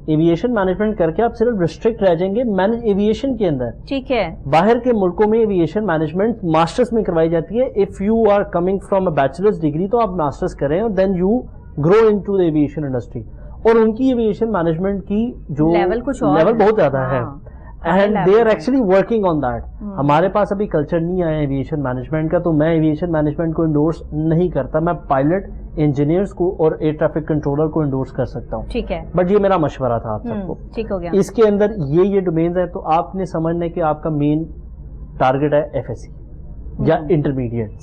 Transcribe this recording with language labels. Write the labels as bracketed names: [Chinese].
[Urdu] Aviation management کر کے آپ صرف ریسٹرکٹ رہ جائیں گے ایویشن کے اندر. ٹھیک ہے. باہر کے ملکوں میں ایویشن مینجمنٹ ماسٹرز میں کروائی جاتی ہے. [English] if you are coming from a bachelor's degree [Urdu] تو آپ ماسٹرز کریں اور [English] Then you grow into the aviation industry. [Urdu] اور ان کی ایویشن مینجمنٹ کی جو لیول بہت زیادہ ہے, [English] and they are actually working on that. [Urdu] ہمارے پاس ابھی کلچر نہیں آیا ایویشن مینجمنٹ کا, تو میں ایویشن مینجمنٹ کو انڈورس نہیں کرتا. میں پائلٹ انجینئرس کو اور ایئر ٹریفک کنٹرولر کو انڈورس کر سکتا ہوں. ٹھیک ہے, بٹ یہ میرا مشورہ تھا آپ سب کو. ٹھیک ہو گیا. اس کے اندر یہ ڈومینز ہیں, تو آپ نے سمجھنا ہے کہ آپ کا مین ٹارگیٹ ہے ایف ایس سی یا انٹرمیڈیٹ.